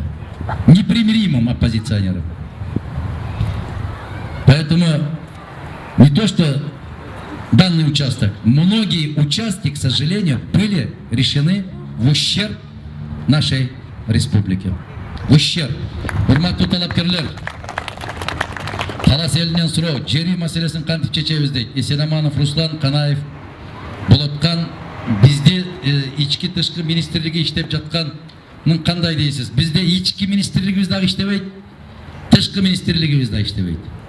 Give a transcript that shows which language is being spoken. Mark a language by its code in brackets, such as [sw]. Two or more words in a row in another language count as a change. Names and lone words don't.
[ru] Непримиримым оппозиционером. Поэтому не то, что данный участок, многие участки, к сожалению, были решены в ущерб нашей республике. В ущерб. [ky] Урматтуу талапкерлер, Талас элинен суроо, жери маселесин кантип чечебиз дейт. Эсенаманов Руслан, Канаев, Болоткан, бизде ички тышкы министрлиги иштеп жатканын кандай дейсиз? Бизде ички министрлигибиз дагы иштебейт, тышкы министрлигибиз дагы иштебейт.